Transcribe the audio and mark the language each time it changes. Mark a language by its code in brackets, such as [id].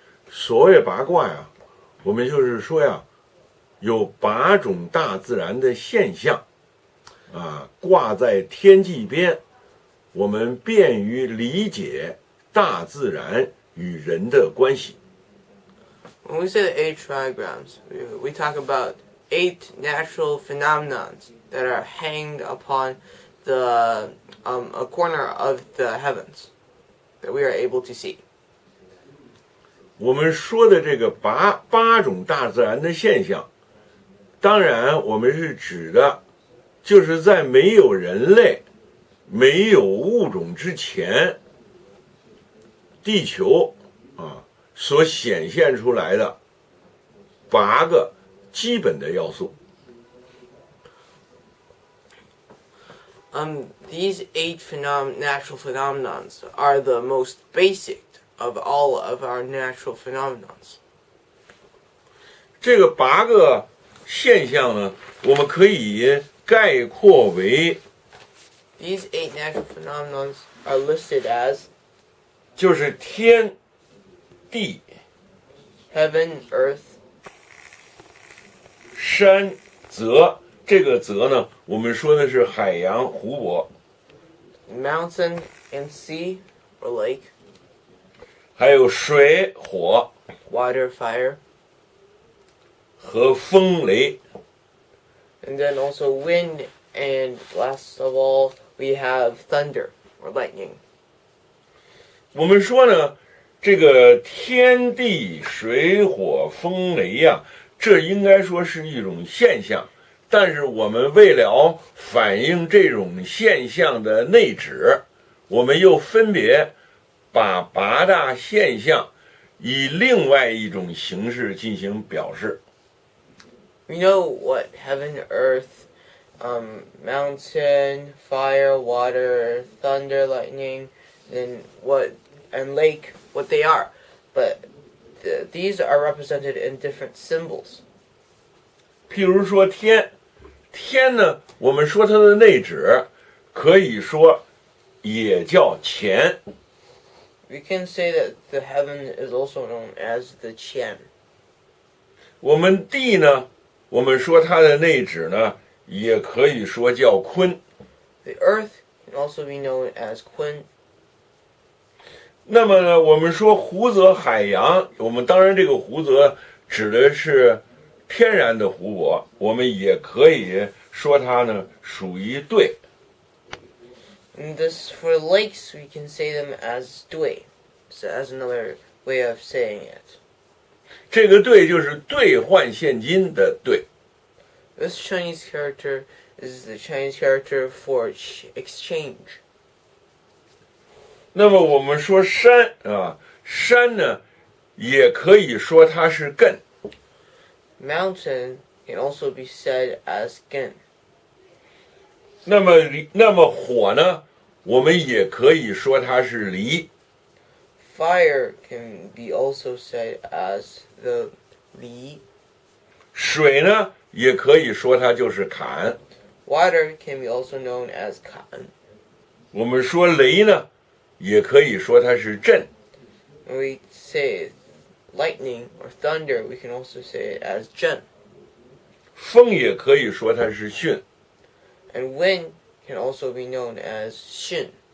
[zh] 所谓八卦呀，我们就是说呀，有8种大自然的现象。挂在天际边，我们便于理解大自然与人的关系。 [en] When we say the 8 trigrams, we talk about 8 natural phenomena that are hanged upon a corner of the heavens that we are able to see. [zh] 我们说的这个八种大自然的现象，当然我们是指的就是在没有人类、没有物种之前，地球所显现出来的8个基本的要素。 [en] These 8 natural phenomena are the most basic of all of our natural phenomena. [zh] 这个8个现象呢，我们可以概括为 [en] These 8 natural phenomena are listed as [zh] 就是天、地、 [en] heaven, earth, [zh] 山、泽。这个泽呢，我们说的是海洋、湖泊， [en] mountain and sea or lake, [zh] 还有水、火 [en] water, fire, [zh] 和风、雷。 [en] and then also wind, and last of all, we have thunder or lightning. [zh] 我们说呢，这个天地水火风雷呀，这应该说是一种现象，但是我们为了反映这种现象的内指，我们又分别把8大现象以另外一种形式进行表示。 [en] We know what heaven, earth, mountain, fire, water, thunder, lightning, and lake, what they are. But these are represented in different symbols. [zh] 譬如说天呢，我们说它的内指，可以说也叫乾。 [en] We can say that the heaven is also known as the Qian. [zh] 我们地呢，我们说它的内指呢，也可以说叫坤。 [en] The earth can also be known as Kun. [zh] 那么呢，我们说湖泽海洋，我们当然这个湖泽指的是天然的湖泊，我们也可以说它呢属于兑。 [en] And for lakes, we can say them as Dui. So as another way of saying it. [zh] 这个兑就是兑换现金的兑。 [en] This Chinese character is the Chinese character for exchange. [zh] 那么我们说山山呢，也可以说它是艮。 [en] Mountain can also be said as Gen. [zh] 那么火呢，我们也可以说它是离。 [en] Fire can be also said as the Li. [zh] 水呢，也可以说它就是坎。 [en] Water can be also known as Kan. [zh] 我们说雷呢，也可以说它是震。 [en] When we say lightning or thunder, we can also say it as Zhen. [zh] 风也可以说它是巽。 [en] And wind can also be known as Xin.